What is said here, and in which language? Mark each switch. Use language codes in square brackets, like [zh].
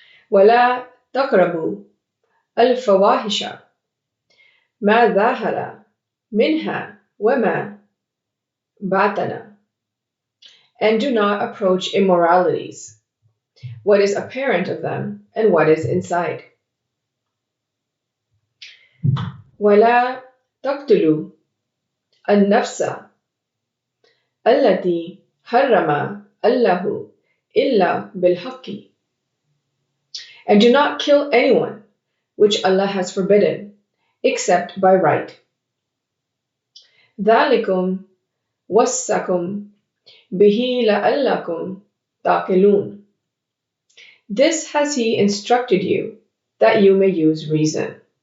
[ar] وَلَا تَقْرَبُوا الْفَوَاحِشَ مَا ظَهَرَ مِنْهَا وَمَا بَطَنَ. [en] And do not approach immoralities, what is apparent of them and what is inside. [ar] وَلَا تَقْتُلُوا النفس التي حرم الله إلا بالحق. [en] And do not kill anyone which Allah has forbidden except by right. [ar] ذَلِكُمْ وَصَّكُمْ بِهِ لَعَلَّكُمْ تَعْقِلُونَ. [en] This has He instructed you that you may use reason.